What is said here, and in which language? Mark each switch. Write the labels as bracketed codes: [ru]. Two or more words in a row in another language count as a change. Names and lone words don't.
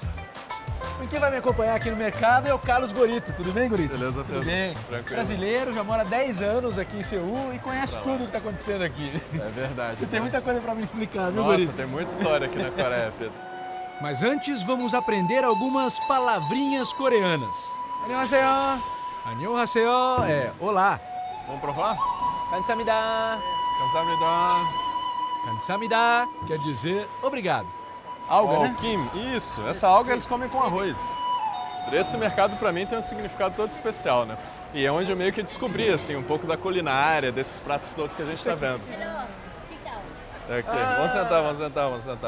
[pt] E quem vai me acompanhar aqui no mercado é o Carlos Gorito. Tudo bem, Gorito? Beleza, Pedro? Tudo bem. Tranquilo. Brasileiro, já mora 10 anos aqui em Seul e conhece tudo o que está acontecendo aqui. É verdade. Você tem muita coisa para me explicar, viu, Nossa, Gorito? tem muita história aqui na Coreia, Pedro. Mas antes vamos aprender algumas palavrinhas coreanas. [ko] 안녕하세요. [pt] Annyeonghaseyo é olá. Vamos provar? [ko] 감사합니다. [pt] Kamsahamnida. Kamsahamnida quer dizer obrigado. Alga, né? Kim, isso. Essa alga eles comem com arroz. Esse mercado pra mim tem um significado todo especial, né? E é onde eu meio que descobri, assim, um pouco da culinária, desses pratos todos que a gente tá vendo. Ok, vamos sentar, vamos sentar, vamos sentar.